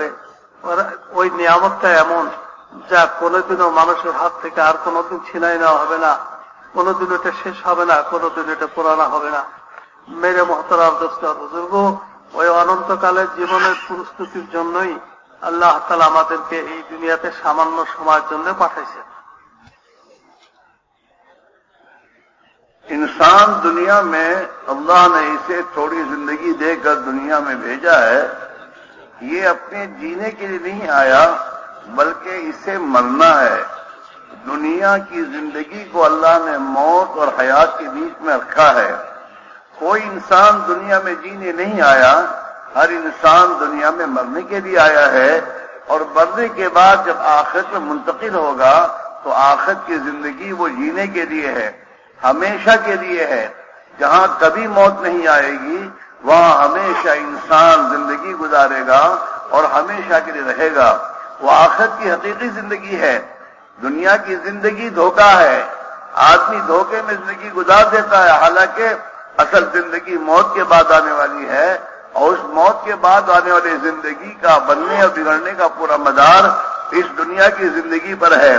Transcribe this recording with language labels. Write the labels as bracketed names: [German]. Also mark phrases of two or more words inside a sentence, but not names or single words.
[Bangla] ওই নিয়ামতটা এমন যা কোনোদিনও মানুষের হাত থেকে আর কোনোদিন ছিনাই নেওয়া হবে না, কোনোদিন এটা শেষ হবে না, কোনোদিন এটা পুরানো হবে না। [Urdu] میرے محترم دوست بزرگ, [Bangla] ওই অনন্তকালের জীবনের প্রস্তুতির জন্যই আল্লাহ তাআলা আমাদেরকে এই দুনিয়াতে সামান্য সময়ের জন্য পাঠাইছেন। [Urdu] انسان دنیا میں اللہ نے اسے تھوڑی زندگی دے کر دنیا میں بھیجا ہے. یہ اپنے جینے کے لیے نہیں آیا بلکہ اسے مرنا ہے. دنیا کی زندگی کو اللہ نے موت اور حیات کے بیچ میں رکھا ہے. کوئی انسان دنیا میں جینے نہیں آیا، ہر انسان دنیا میں مرنے کے لیے آیا ہے. اور مرنے کے بعد جب آخرت میں منتقل ہوگا تو آخرت کی زندگی وہ جینے کے لیے ہے. ہمیشہ کے لیے ہے. جہاں کبھی موت نہیں آئے گی وہاں ہمیشہ انسان زندگی گزارے گا اور ہمیشہ کے لیے رہے گا. وہ آخرت کی حقیقی زندگی ہے۔ دنیا کی زندگی دھوکا ہے. آدمی دھوکے میں زندگی گزار دیتا ہے، حالانکہ اصل زندگی موت کے بعد آنے والی ہے اور اس موت کے بعد آنے والی زندگی کا بننے اور بگڑنے کا پورا مدار اس دنیا کی زندگی پر ہے.